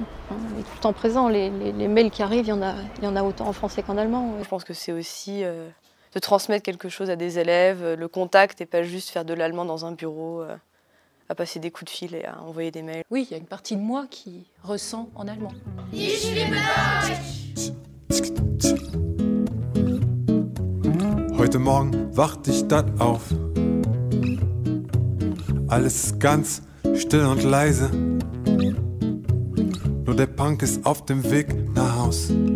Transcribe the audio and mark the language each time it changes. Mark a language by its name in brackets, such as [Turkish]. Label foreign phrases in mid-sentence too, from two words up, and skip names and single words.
[French] Il est tout le temps présent. Les mails qui arrivent, il y en a autant en français qu'en allemand. Je pense que c'est aussi de transmettre quelque chose à des élèves, le contact et pas juste faire de l'allemand dans un bureau, à passer des coups de fil et à envoyer des mails. Oui, il y a une partie de moi qui ressent en allemand. [German] Ich liebe Deutsch. Heute Morgen wachte ich dann auf. Alles ist ganz still und leise. Nur der Punk ist auf dem Weg nach Haus.